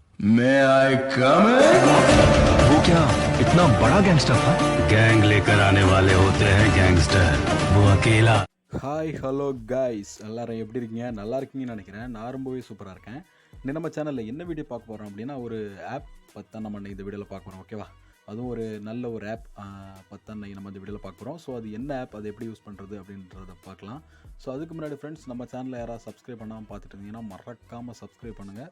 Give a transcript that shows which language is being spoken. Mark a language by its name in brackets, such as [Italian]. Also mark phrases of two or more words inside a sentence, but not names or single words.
[English] May I come in? [Hindi] वो क्या इतना बड़ा गैंगस्टर था? गैंग लेकर आने वाले होते हैं गैंगस्टर, वो अकेला। [English] Hi hello guys, [Tamil] எல்லோரும் எப்படி இருக்கீங்க? நல்லா இருக்கீங்கன்னு நினைக்கிறேன். நான் ரொம்பவே சூப்பராக இருக்கேன். இன்னும் நம்ம சேனலில் என்ன வீடியோ பார்க்க போகிறோம் அப்படின்னா, ஒரு ஆப் பற்றி தான் நம்ம இந்த வீடியோவில் பார்க்க போகிறோம். ஓகேவா? அதுவும் ஒரு நல்ல ஒரு ஆப் பற்றி தான் நம்ம இந்த வீடியோவில் பார்க்க போகிறோம். ஸோ அது என்ன ஆப், அதை எப்படி யூஸ் பண்ணுறது அப்படின்றத பார்க்கலாம். ஸோ அதுக்கு முன்னாடி ஃப்ரெண்ட்ஸ், நம்ம சேனலில் யாராவது சப்ஸ்கிரைப் பண்ணாமல் பார்த்துட்டு இருந்தீங்கன்னா மறக்காமல் சப்ஸ்கிரைப் பண்ணுங்கள்.